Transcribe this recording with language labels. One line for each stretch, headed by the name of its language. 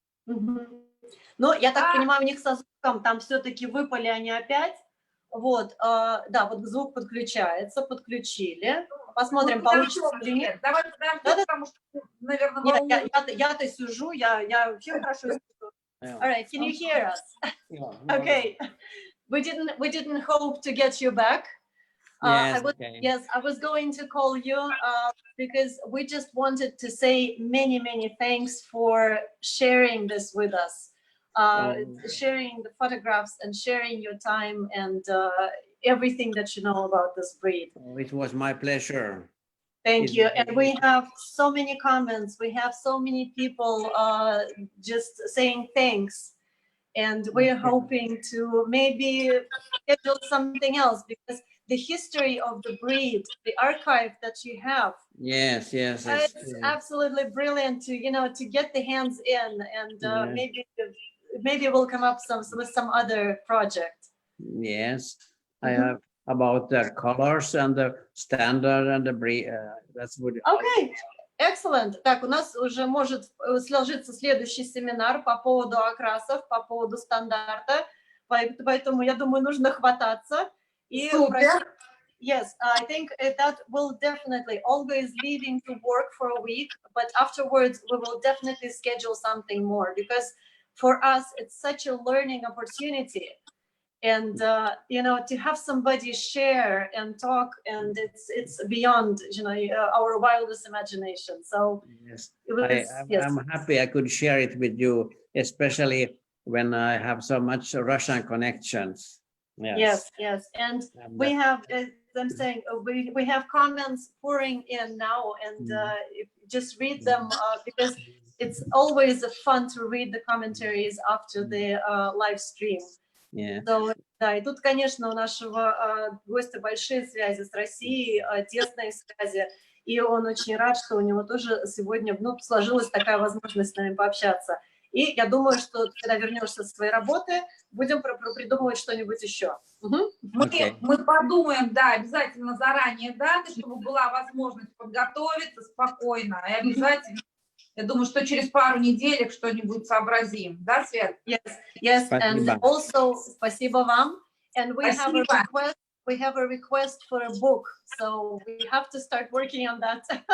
Russian: Ну, я так понимаю, у них со звуком там все-таки выпали они опять. Вот, да, вот звук подключается, подключили. Посмотрим, получится или нет. Давай подожди, потому что, наверное, я-то сижу, я вообще хорошо слышу.
English: All right, can you hear us? Okay. We didn't hope to get you back. Yes, I was going to call you because we just wanted to say many thanks for sharing this with us, sharing the photographs and sharing your time and everything that you know about this breed. Oh, it was my pleasure. Thank you. And we have so many comments. We have so many people just saying thanks. And we're hoping to maybe schedule something else because the history of the breed, the archive that you have. Yes. It's absolutely brilliant to, to get the hands in and maybe we'll come up with some other project. Yes, I have about the colors and the standard and the breed. That's what. Okay. Excellent.
Russian: Так, у нас уже может сложиться следующий семинар по поводу окрасов, по поводу стандарта, поэтому, я думаю, нужно хвататься.
English: И yes, I think that will definitely, Olga is leaving to work for a week, but afterwards we will definitely schedule something more because for us, it's such a learning opportunity. And to have somebody share and talk, and it's beyond our wildest imagination. So yes, yes. I'm happy I could share it with you, especially when I have so much Russian connections. Yes. And we have, as I'm saying, we have comments pouring in now, and just read them because it's always fun to read the commentaries after the live stream. Yeah.
Russian: So, да, и тут, конечно, у нашего гостя большие связи с Россией, тесные связи, и он очень рад, что у него тоже сегодня сложилась такая возможность с нами пообщаться. И я думаю, что когда вернешься со своей работы, будем придумывать что-нибудь еще. Мы подумаем, да, обязательно заранее даты, чтобы была возможность подготовиться спокойно, и обязательно. Я думаю, что через пару неделек что-нибудь сообразим. Да, Свет?
English: Yes, and also,
Russian: спасибо вам.
English: And we have a request for a book, so we have to start working on that.